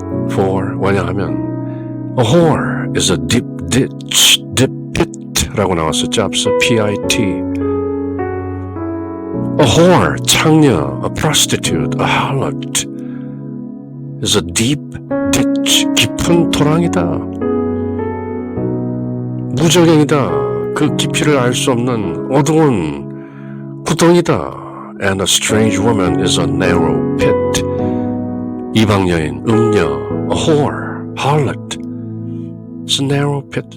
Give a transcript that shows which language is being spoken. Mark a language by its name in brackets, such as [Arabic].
[English] For, [Korean] 왜냐하면 [English] A whore is a deep ditch, deep pit [Korean] 라고 나왔었죠. 앞서 P-I-T. A whore, 창녀, a prostitute, a harlot is a deep ditch, 깊은 토랑이다. 무적행이다. 그 깊이를 알 수 없는 어두운 구덩이다. [English] And a strange woman is a narrow pit. [Korean] 이방 여인, 음녀, [English] a whore, harlot is a narrow pit.